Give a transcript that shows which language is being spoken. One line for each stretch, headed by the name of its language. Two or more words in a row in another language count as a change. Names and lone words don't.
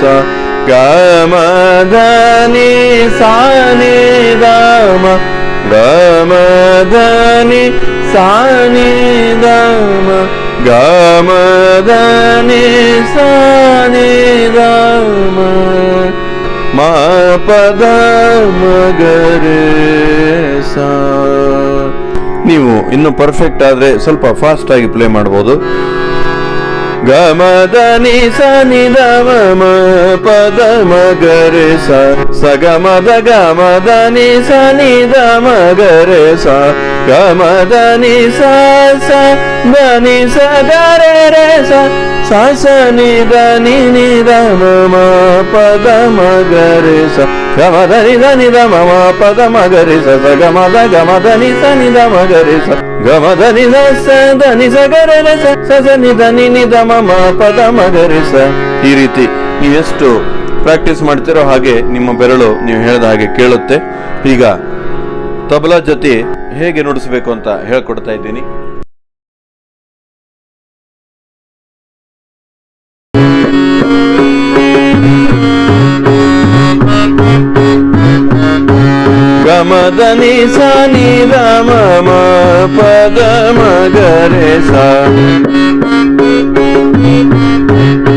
Kannada: ಗ ಮ ದ ನಿ ಸಾ ನಿ ದ ಮ ಗ ಮ ದ ನಿ ಸಾ ನಿ ದ ಮ ಗ ಮ ದ ನಿ ಸಾ ನಿ ದ ಮ ಮ ಪ ದ ಮ ಗ ರೇ ಸಾ. ನೀವು ಇನ್ನು ಪರ್ಫೆಕ್ಟ್ ಆದ್ರೆ ಸ್ವಲ್ಪ ಫಾಸ್ಟ್ ಆಗಿ ಪ್ಲೇ ಮಾಡಬಹುದು. ಗ ಮ ದ ನಿ ಸ ನಿ ದ ಮ ಮ ಪ ದ ಮ ಗ ರೇ ಸ. ಸ ಗ ಮ ದ ಗ ಮ ದ ನಿ ಸ ನಿ ದ ಮ ಗ ರೇ ಸ. ಗ ಮ ದ ನಿ ಸ ಸ ದ ನಿ ಸ ಗ ರೇ ರೇ ಸ. ಸ ಸ ನಿ ದ ನಿ ನಿ ದ ಮ ಮ ಪ ದ ಮ ಗ ರೇ ಸ. ಗ ಮ ದ ನಿ ದ ನಿ ದ ಮ ಮ ಪ ದ ಮ ಗ ರೇ ಸ. ಸ ಗ ಮ ದ ನಿ ಸ ನಿ ದ ಮ ಗ ರೇ ಸ. ಗ ಮ ದ ನಿ ದ ಸ ದ ನಿ ಸ ಗ ರೇ ರೇ ಸ. ಸ ಸ ನಿ ದ ನಿ ನಿ ದ ಮ ಮ ಪ ದ ಮ ಗ ರೇ ಸ. ಈ ರೀತಿ ನೀವೆಷ್ಟು ಪ್ರಾಕ್ಟೀಸ್ ಮಾಡ್ತಿರೋ ಹಾಗೆ ನಿಮ್ಮ ಬೆರಳು ನೀವು ಹೇಳಿದ ಹಾಗೆ ಕೇಳುತ್ತೆ. ಈಗ ತಬಲಾ ಜೊತೆ ಹೇಗೆ ನುಡಿಸಬೇಕು ಅಂತ ಹೇಳ್ಕೊಡ್ತಾ ಇದ್ದೀನಿ. ದ ನಿ ಸ ನಿ ದ ಮ ಮ ಪ ದ ಮ ಗ ರೇ ಸ.